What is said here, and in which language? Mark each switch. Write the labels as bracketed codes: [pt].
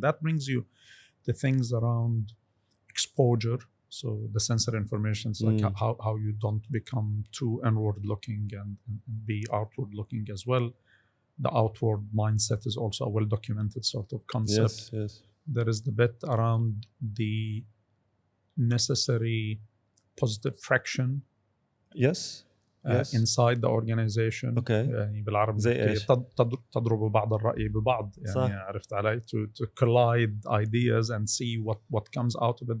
[en] That brings you the things around exposure, so the sensory information, like how you don't become too inward looking and be outward looking as well. The outward mindset is also a well-documented sort of concept. Yes. There is the bit around the necessary positive friction. Yes. Inside the organization. Okay. [ar] يعني بالعربي تضرب بعض الرأي ببعض. يعني عرفت علي? [en] To collide ideas and see what comes out of it.